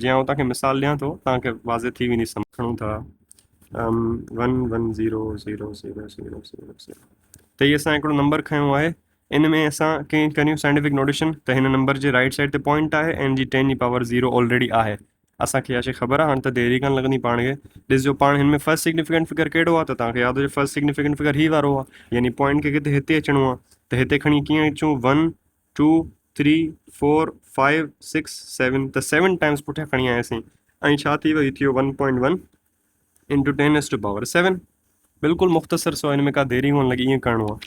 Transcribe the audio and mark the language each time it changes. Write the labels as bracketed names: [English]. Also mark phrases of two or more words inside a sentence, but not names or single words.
[Sindhi] जीअं आउं तव्हांखे मिसाल ॾियां थो, तव्हांखे वाज़े थी वेंदी, खणूं था 1 1 0 0 0 0 0 0, त इहे असां हिकिड़ो नंबर खयों आहे। इन में असां कीअं करियूं [English] scientific notation, [Sindhi] त हिन नंबर जे [English] right side [Sindhi] ते पॉइंट आहे ऐं जी 10 जी पावर 0 ऑलरेडी आहे, असांखे इहा शइ ख़बर आहे। हाणे त देरी कान लॻंदी पाण खे। ॾिसजो पाण हिन में [English] first significant figure [Sindhi] कहिड़ो आहे, त तव्हांखे यादि हुजे [English] first significant figure [Sindhi] ही वारो आहे, यानी पॉइंट खे किथे हिते अचिणो आहे, त हिते खणी कीअं अचूं, 1 2 3 4 5 6 7, त 7 टाइम्स पुठियां खणी आयासीं, ऐं छा थी वियो, थियो 1.1 इंटू 10⁻7। बिल्कुलु मुख़्तसर सो, हिन में का देरी कोन लॻी, ईअं करिणो आहे।